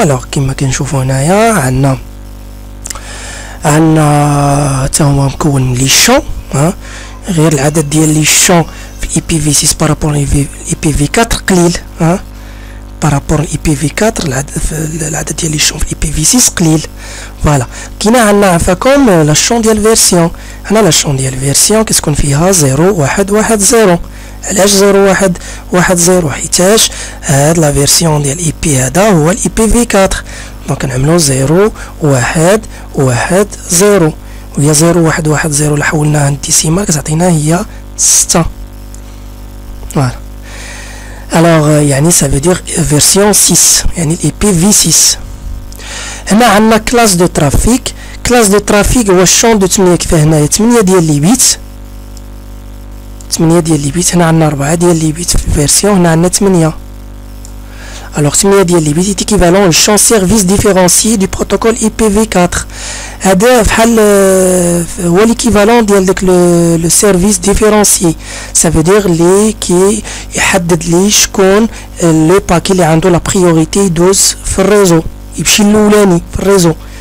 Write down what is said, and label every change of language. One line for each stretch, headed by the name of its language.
French: Alors, qui m'a qu'un chauffeur on a les champs.
Arabic: غير العدد ديال لي champs في IPv6 par rapport à IPv4 قليل. بارابور IPv4 العدد ديال لي شون في IPv6 قليل. فوالا كاينه عندنا عفاكم لا شون ديال فيرسيون. هنا لا شون ديال فيرسيون كتكون فيها 0110. علاش 0110 حيتاش هاد لا فيرسيون ديال اي بي هذا هو IPv4 دونك نعملو 0110 وهي 0110 لا حولناها للديسيمال كتعطينا هي 6.
French: فوالا alors يعني ça veut dire version 6 يعني IPv6.
Arabic: هنا عندنا classe de trafic. classe de trafic هو الشون دو 8 كيفاه هنايا 8 ديال لي بيت 8 ديال لي بيت. هنا عندنا 4 ديال لي بيت في الفيرسيون. هنا عندنا 8.
French: alors 8 ديال لي بيت est équivalent au champ service différencié du protocole IPv4.
Arabic: هذا بحال هو l'équivalent ديال داك لو سيرفيس ديفيرونسيي.
French: ça veut dire
Arabic: لي كي يحدد لي شكون لو باكي اللي عنده لا بريوريتي يدوز في الريزو يمشي الاولاني في الريزو.